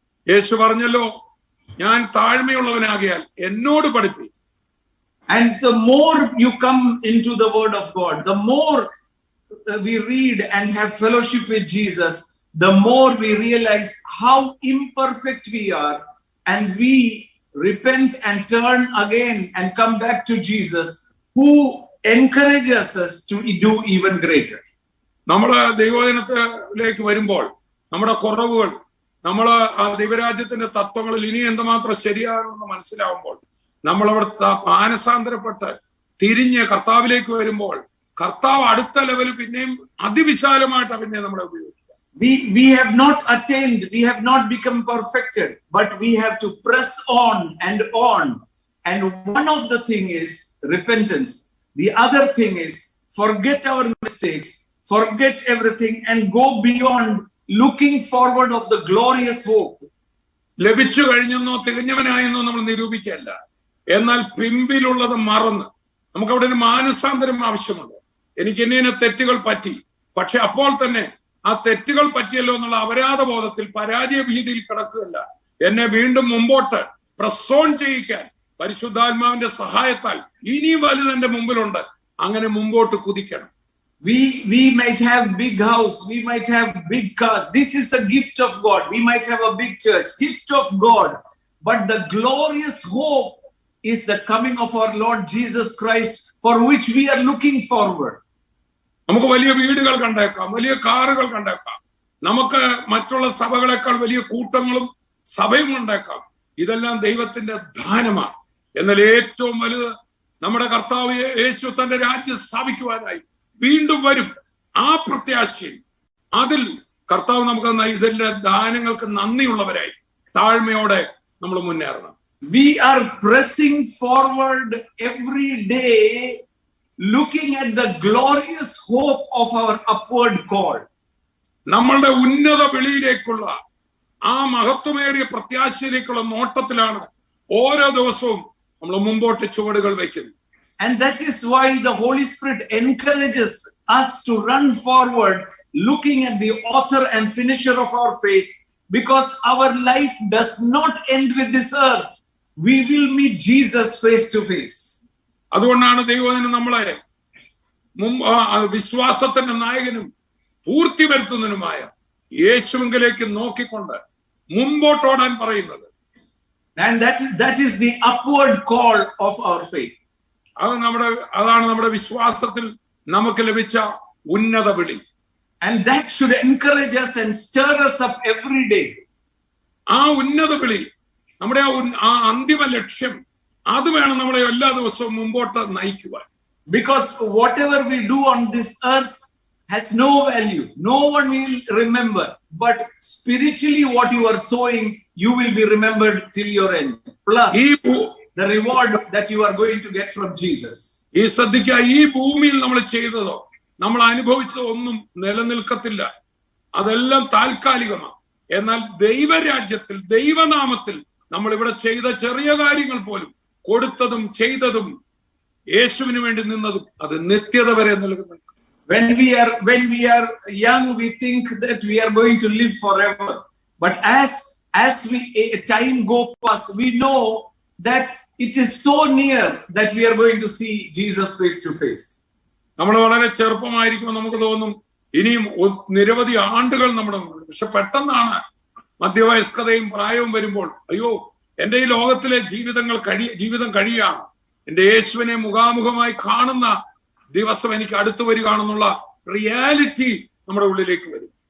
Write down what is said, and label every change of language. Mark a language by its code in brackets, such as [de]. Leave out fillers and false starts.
[ml] യേശു പറഞ്ഞല്ലോ, ഞാൻ താഴ്മയുള്ളവനാകിയാൽ എന്നോട് പഠിപ്പി. [en] And the more you come into the word of God, the more we read and have fellowship with Jesus, the more we realize how imperfect we are, and we repent and turn again and come back to Jesus, who encourages us to do even greater. [ml] നമ്മുടെ ദൈവവചനത്തിലേക്ക് വരുമ്പോൾ നമ്മുടെ കുറവുകൾ, നമ്മള് ആ ദൈവരാജ്യത്തിന്റെ തത്വങ്ങളിൽ ഇനി എന്തുമാത്രം ശരിയാണെന്ന് മനസ്സിലാവുമ്പോൾ, നമ്മളവിടെ മാനസാന്തരപ്പെട്ട് തിരിഞ്ഞ് കർത്താവിലേക്ക് വരുമ്പോൾ കർത്താവ് അടുത്ത ലെവൽ പിന്നെയും അതിവിശാലമായിട്ടാണ് പിന്നെ നമ്മളെ ഉപയോഗിക്കുക. [en] We have not attained, we have not become perfected, but we have to press on. And one of the thing is repentance. The other thing is forget our mistakes, forget everything and go beyond, looking forward of the glorious hope. [ml] ലഭിച്ചു കഴിഞ്ഞെന്നോ തികഞ്ഞവനായെന്നോ നമ്മൾ നിരൂപിക്കല്ല, എന്നാൽ പിമ്പിലുള്ളത് മറന്ന് നമുക്ക് അവിടെ ഒരു മാനസാന്തരം ആവശ്യമുണ്ട്. എനിക്ക് ഇന്ന തെറ്റുകൾ പറ്റി, പക്ഷെ അപ്പോൾ തന്നെ ആ തെറ്റുകൾ പറ്റിയല്ലോ എന്നുള്ള അപരാധ ബോധത്തിൽ പരാജയ ഭീതിയിൽ കിടക്കുകയല്ല, എന്നെ വീണ്ടും മുമ്പോട്ട് പ്രസോൺ ചെയ്യിക്കാൻ പരിശുദ്ധാത്മാവിന്റെ സഹായത്താൽ ഇനി വലുത് എന്റെ മുമ്പിലുണ്ട്, അങ്ങനെ മുമ്പോട്ട് കുതിക്കണം. [en] We might have big house, we might have big cars. This is a gift of God. We might have a big church, gift of God. But the glorious hope is the coming of our Lord Jesus Christ, for which we are looking forward. [ml] നമുക്ക് വലിയ വീടുകൾ കണ്ടേക്കാം, വലിയ കാറുകൾ കണ്ടേക്കാം, നമുക്ക് മറ്റുള്ള സഭകളെക്കാൾ വലിയ കൂട്ടങ്ങളും സഭയും ഉണ്ടാക്കാം. ഇതെല്ലാം ദൈവത്തിന്റെ ദാനമാണ്. എന്നാൽ ഏറ്റവും വലുത് നമ്മുടെ കർത്താവ് യേശു തന്റെ രാജ്യം സ്ഥാപിക്കുവാനായി വീണ്ടും വരും. ആ പ്രത്യാശയിൽ അതിൽ കർത്താവ് നമുക്ക് ഇതിന്റെ ദാനങ്ങൾക്ക് നന്ദിയുള്ളവരായി താഴ്മയോടെ നമ്മൾ മുന്നേറണം. [en] We are pressing forward every day, looking at the glorious hope of our upward call. [ml] നമ്മളുടെ ഉന്നത വിളിയിലേക്കുള്ള ആ മഹത്വമേറിയ പ്രത്യാശയിലേക്കുള്ള നോട്ടത്തിലാണ് ഓരോ ദിവസവും നമ്മൾ മുമ്പോട്ട് ചുവടുകൾ വയ്ക്കുന്നത്. [en] And that is why the Holy Spirit encourages us to run forward, looking at the author and finisher of our faith, because our life does not end with this earth. We will meet Jesus face to face. [ml] അതുകൊണ്ടാണ് ദൈവം നമ്മളെ വിശ്വാസത്തിന്റെ നായകനും പൂർത്തി വരുത്തുന്നതിനുമായ യേശുവിലേക്ക് നോക്കിക്കൊണ്ട് മുമ്പോട്ടോടാൻ പറയുന്നത്. [en] And that is the upward call of our faith. [ml] അതാണ് നമ്മുടെ വിശ്വാസത്തിൽ നമുക്ക് ലഭിച്ച ഉന്നത വിളി. [en] And that should encourage us and stir us up every day. [ml] ആ ഉന്നത വിളി, നമ്മുടെ ആ അന്തിമ ലക്ഷ്യം, അത് വേണം നമ്മളെ എല്ലാ ദിവസവും മുമ്പോട്ട് നയിക്കുവാൻ. [en] Because whatever we do on this earth has no value. No one will remember. But spiritually what you are sowing, you will be remembered till your end. Plus the reward that you are going to get from Jesus. [ml] ഈ ശ്രദ്ധിക്കുക, ഈ ഭൂമിയിൽ നമ്മൾ ചെയ്തതോ നമ്മൾ അനുഭവിച്ചതോ ഒന്നും നിലനിൽക്കത്തില്ല. അതെല്ലാം താൽക്കാലികമാണ്. എന്നാൽ ദൈവരാജ്യത്തിൽ ദൈവനാമത്തിൽ നമ്മൾ ഇവിടെ ചെയ്ത ചെറിയ കാര്യങ്ങൾ പോലും, കൊടുത്തതും ചെയ്തതും യേശുവിന് വേണ്ടി നിന്നതും, അത് നിത്യത വരെ നിലനിൽക്കും. [en] When we are young, we think that we are going to live forever. But as time goes past, we know that it is so near that we are going to see Jesus face to face. [ml] നമ്മൾ വളരെ ചെറുപ്പമായിരിക്കുമ്പോൾ നമുക്ക് തോന്നും ഇനിയും നിരവധി ആണ്ടുകൾ നമ്മുടെ മുമ്പിൽ. പക്ഷെ പെട്ടെന്നാണ് മധ്യവയസ്കതയും പ്രായവും വരുമ്പോൾ, അയ്യോ എന്റെ ഈ ലോകത്തിലെ ജീവിതം കഴിയാണ്, എന്റെ യേശുവിനെ മുഖാമുഖമായി കാണുന്ന ദിവസം എനിക്ക് അടുത്തു വരികയാണെന്നുള്ള റിയാലിറ്റി നമ്മുടെ ഉള്ളിലേക്ക് വരും.